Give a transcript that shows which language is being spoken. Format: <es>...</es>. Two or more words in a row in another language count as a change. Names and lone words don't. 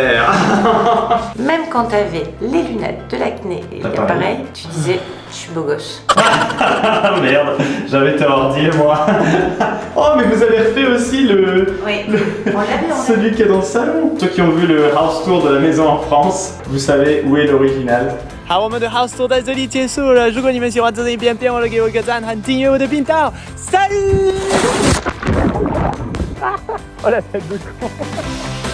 <fr>Même quand t'avais les lunettes de l'acné et T'as pas pareil, tu disais Je suis beau gosse. Ah merde, j'avais tort, dis-moi. Oh, mais vous avez refait aussi Oui, on l'avait, celui qui est dans le salon. Ceux qui ont vu le</fr> <en>house tour</en> <fr>de la maison en France, vous savez où est l'original.</fr> <zh>好，我们的</zh> <en>house tour</en> <zh>在这里结束了。如果你们喜欢这支影片，别忘了给我一个赞和订阅我的频道。Salut!</zh> <fr>Oh la tête de con!</fr>